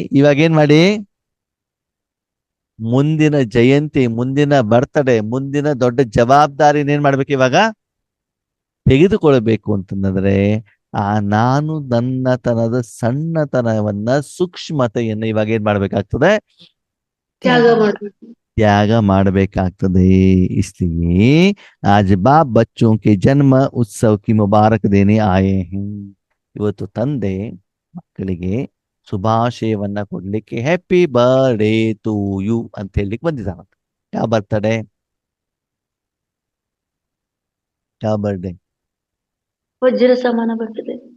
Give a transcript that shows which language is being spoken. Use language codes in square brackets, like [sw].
[kn] ಇವಾಗ ಏನ್ ಮಾಡಿ, ಮುಂದಿನ ಜಯಂತಿ, ಮುಂದಿನ ಬರ್ತಡೇ, ಮುಂದಿನ ದೊಡ್ಡ ಜವಾಬ್ದಾರಿನ ಏನ್ ಮಾಡ್ಬೇಕು, ಇವಾಗ ತೆಗೆದುಕೊಳ್ಬೇಕು ಅಂತಂದ್ರೆ ಆ ನಾನು ನನ್ನತನದ ಸಣ್ಣತನವನ್ನ, ಸೂಕ್ಷ್ಮತೆಯನ್ನ ಇವಾಗ ಏನ್ ಮಾಡ್ಬೇಕಾಗ್ತದೆ, ತ್ಯಾಗ ಮಾಡ್ಬೇಕು. ತ್ಯಾಗ ಮಾಡಬೇಕಾಗ್ತದೆ. [hi] इसलिए आज बाप बच्चों के जन्म उत्सव की मुबारक देने आए हैं. [kn] ಇವತ್ತು ತಂದೆ ಮಕ್ಕಳಿಗೆ ಶುಭಾಶಯವನ್ನ ಕೊಡ್ಲಿಕ್ಕೆ [en] happy birthday to you [kn] ಅಂತ ಹೇಳಲಿಕ್ಕೆ ಬಂದಿದ್ದಾನಂತ. ಯಾವ ಬರ್ತಡೇ, ಯಾವ ಬರ್ಡೇ? ವಜ್ರ ಸಮಾನ ಬರ್ತದೆ.